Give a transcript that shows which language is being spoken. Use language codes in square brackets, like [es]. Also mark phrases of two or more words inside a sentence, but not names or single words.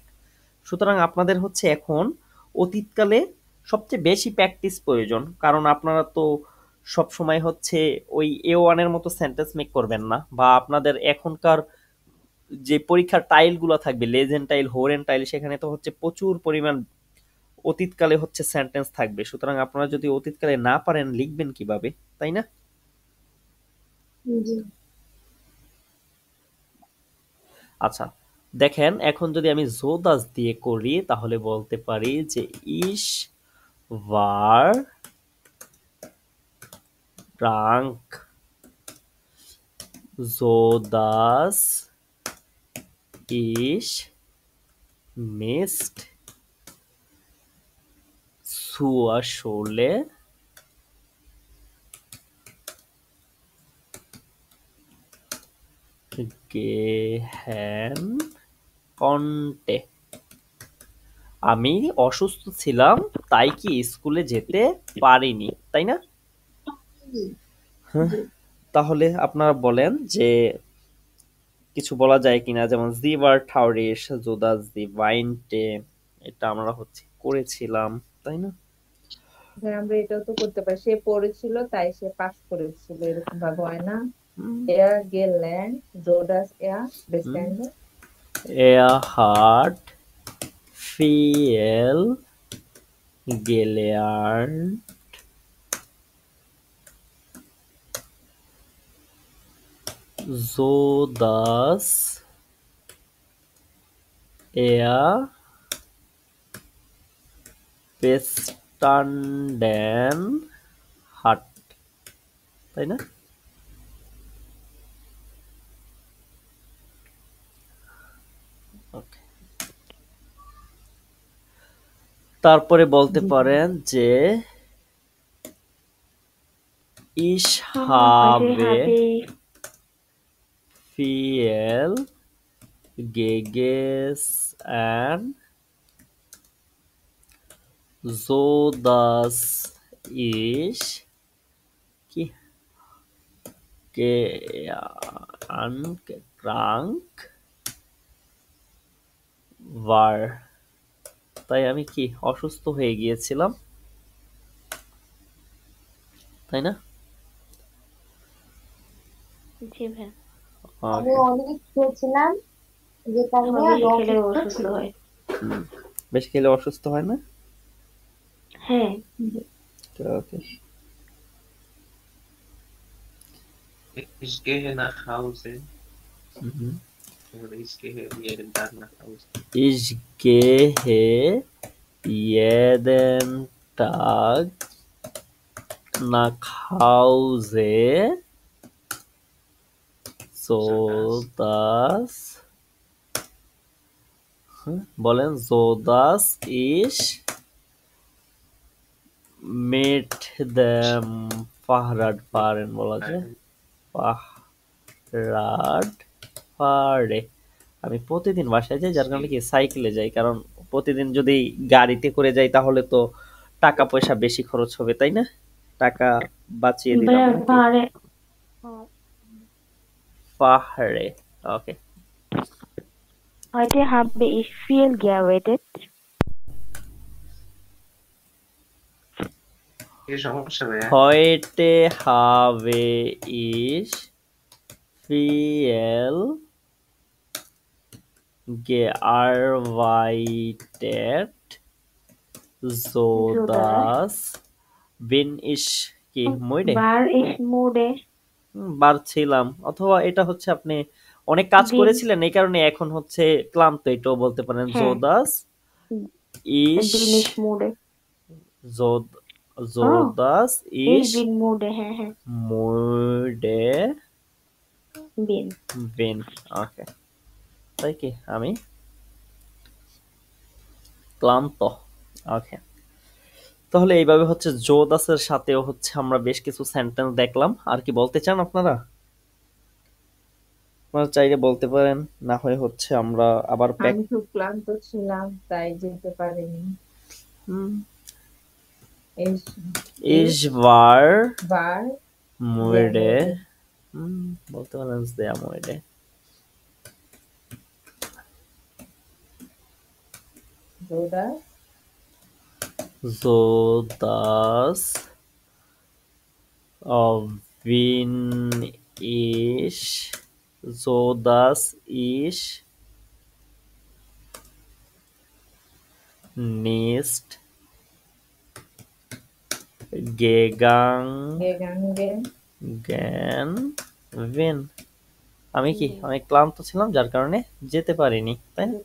[bn] সুতরাং আপনাদের হচ্ছে এখন অতীতকালে সবচেয়ে বেশি প্র্যাকটিস প্রয়োজন, কারণ আপনারা তো সব সময় হচ্ছে ওই A1 এর মতো [en] sentence make [bn] করবেন না, বা আপনাদের এখনকার যে পরীক্ষার টাইল গুলো থাকবে, [de] Lesen Teil, Hören Teil, [bn] সেখানে তো হচ্ছে প্রচুর পরিমাণ অতীতকালে হচ্ছে সেন্টেন্স থাকবে, সুতরাং আপনারা যদি অতীতকালে না পারেন লিখবেন কিভাবে, তাই না। জি আচ্ছা, দেখেন এখন যদি আমি জোদাস দিয়ে করি, তাহলে বলতে পারি যে [de] ich war krank, so dass ich nicht zur Schule gehen konnte, [bn] আমি অসুস্থ ছিলাম তাই কি স্কুলে যেতে পারিনি, তাই না। হ্যাঁ, তাহলে আপনারা বলেন যে কিছু বলা যায় কিনা, যেমন [de] sie war traurig, so dass sie weinte, [bn] এটা আমরা হচ্ছে করেছিলাম, তাই না। হ্যাঁ, আমরা এটাও তো করতে পারি, সে পড়েছিল তাই সে পাস করেছিল, এরকম ভাবে হয় না। [de] Er gelernt, so dass er bestanden. Er hat viel gelernt, so dass er bestanden hat, [bn] তাই না। Okay. তারপরে বলতে পারেন যে Ich [de] Heute habe habe ich viel gegessen, so dass ich কি krank war, [bn] তাই আমি কি অসুস্থ হয়ে গিয়েছিলাম, তাই না? জি ভাই আমি ওকে, অনেক খেয়েছিলাম যে কারণে আমার আমি বেশি খেলে অসুস্থ অসুস্থ ছিলাম। হয়। বেশি খেলে অসুস্থ হয় না? হ্যাঁ ওকে, [de] Ich gehe nach Hause mhm. oder ich gehe jeden Tag nach Hause. Ich gehe jeden Tag nach Hause, so dass বলেন so dass ich mit dem Fahrrad fahren [bn] বলা যায়, [de] Fahrrad fahre, [bn] আমি প্রতিদিন বাসায় যাই যার কারণে কি সাইকেলে যাই, কারণ প্রতিদিন যদি গাড়িতে করে যাই তাহলে তো টাকা পয়সা বেশি খরচ হবে, তাই না? টাকা বাঁচিয়ে দিলাম ভাইয়া নাকি? পাহাড়ে পাহাড়ে, ওকে। [de] Heute habe ich viel gearbeitet. [bn] কি সমস্যা ভাইয়া? [de] Heute habe ich viel gearbeitet, so dass bin ich কি মুইডে War ich müde? [bn] বার ছিলাম, অথবা এটা হচ্ছে আপনি অনেক কাজ [de] Bin [bn] করেছিলেন এই কারণে এখন হচ্ছে ক্লান্ত, এটাও বলতে পারেন। [de] so [bn] হ্যাঁ [de] dass ich bin ich müde. so so Oh, dass ich ich bin müde. [bn] হ্যাঁ হ্যাঁ [de] müde bin. bin, [bn] ওকে, তাই কি আমি ক্লান্ত, ওকে। তাহলে এইভাবে হচ্ছে জোদাসের সাথেও হচ্ছে আমরা বেশ কিছু সেন্টেন্স দেখলাম। আর কি বলতে চান আপনারা? আপনারা চাইলে বলতে পারেন, না হয় হচ্ছে আমরা আবার ব্যাক। আমি খুব ক্লান্ত ছিলাম তাই যেতে পারিনি। Ich [de] Ich war war sehr müde, müde. [bn] বলতে পারেন [de] sehr müde। So So dass dass bin ich, so dass ich nicht gegangen bin, [bn] আমি কি অনেক ক্লান্ত ছিলাম যার কারণে যেতে পারিনি, তাই না?